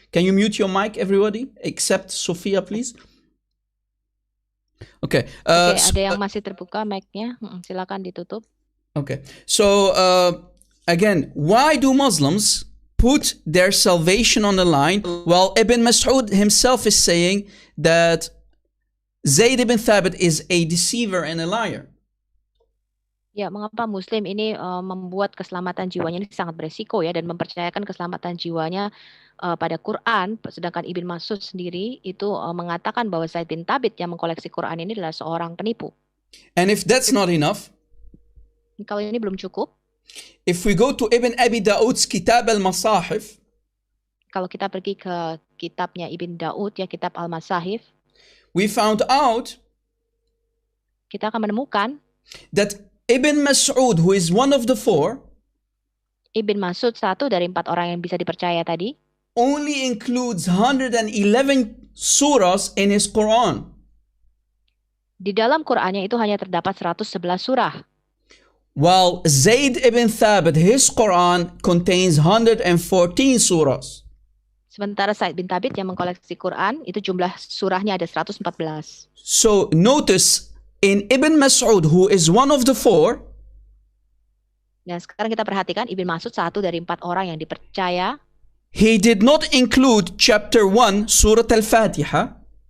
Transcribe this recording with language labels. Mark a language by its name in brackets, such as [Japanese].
[English] Can you mute your mic, everybody, except Sophia, please? Okay. [Indonesian] Ada yang masih terbuka mic-nya, silakan ditutup. [English] Okay. So again, why do Muslims put their salvation on the line. Well, Ibn Mas'ud himself is saying that Zaid ibn Thabit is a deceiver and a liar. [Indonesian] Ya, mengapa Muslim ini membuat keselamatan jiwanya ini sangat beresiko ya, dan mempercayakan keselamatan jiwanya pada Quran, sedangkan Ibn Mas'ud sendiri itu mengatakan bahwa Zaid bin Thabit yang mengkoleksi Quran ini adalah seorang penipu. [English] And if that's not enough, [Indonesian] Kalau ini belum cukup, [English] if we go to Ibn Abi Daud's Kitab al-Masahif, [Indonesian] kalau kita pergi ke kitabnya Ibn Daud ya, kitab Al-Masahif, [English] we found out [Indonesian] kita akan menemukan [English] that Ibn Mas'ud, who is one of the four, [Indonesian] Ibn Mas'ud, satu dari 4 orang yang bisa dipercaya tadi, [English] only includes 111 surahs in his Quran. [Indonesian] di dalam Qurannya itu hanya terdapat 111 surah. [English] While Zayd ibn Thabit, his Quran contains 114 surahs. [Indonesian] Sementara Zaid bin Thabit yang mengkoleksi Quran, itu jumlah surahnya ada 114. [English] So notice in Ibn Mas'ud, who is one of the four, [Indonesian] Nah, sekarang kita perhatikan Ibn Mas'ud, satu dari 4 orang yang dipercaya, [English] he did not include chapter 1, Surah Al-Fatiha.